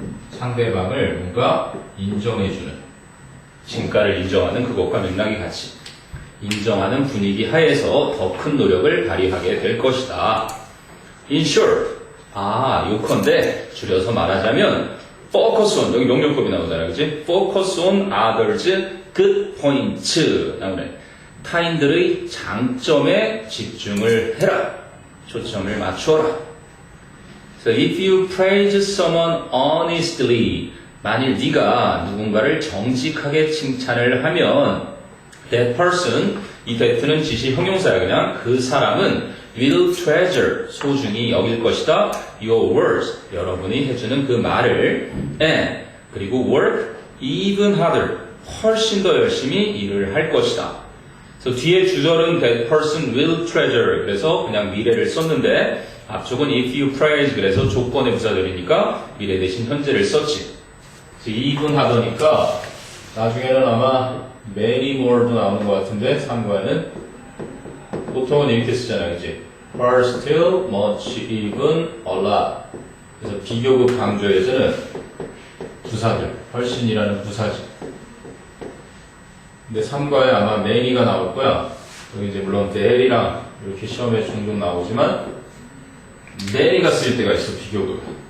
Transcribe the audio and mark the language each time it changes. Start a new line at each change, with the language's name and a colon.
Korean: 상대방을 뭔가 인정해주는, 진가를 인정하는 그것과 맥락이 같이 인정하는 분위기 하에서 더 큰 노력을 발휘하게 될 것이다.
English: In short,
Korean: 요컨대 줄여서 말하자면
English: focus on,
Korean: 여기 명령법이 나오잖아요, 그치?
English: focus on others' good points
Korean: 나오네. 타인들의 장점에 집중을 해라. 초점을 맞추어라.
English: So if you praise someone honestly,
Korean: 만일 네가 누군가를 정직하게 칭찬을 하면
English: that person,
Korean: 이 that는 지시 형용사야. 그냥 그 사람은
English: will treasure,
Korean: 소중히 여길 것이다.
English: your words,
Korean: 여러분이 해주는 그 말을 and, 그리고
English: work even harder,
Korean: 훨씬 더 열심히 일을 할 것이다. 그래서 뒤에 주절은
English: that person will treasure,
Korean: 그래서 그냥 미래를 썼는데 앞쪽은
English: if you praise,
Korean: 그래서 조건의 부사들이니까 미래 대신 현재를 썼지. 그래서 even harder니까 나중에는 아마 many more도 나오는 것 같은데 3과에는 보통은 이렇게 쓰잖아요, 그치?
English: are still, much, even, a lot.
Korean: 그래서 비교급 강조에서는 부사들, 훨씬이라는 부사지. 근데 3과에 아마 many가 나올 거야. 여기 이제 물론 there이랑 이렇게 시험에 종종 나오지만 many가 쓰일 때가 있어, 비교급.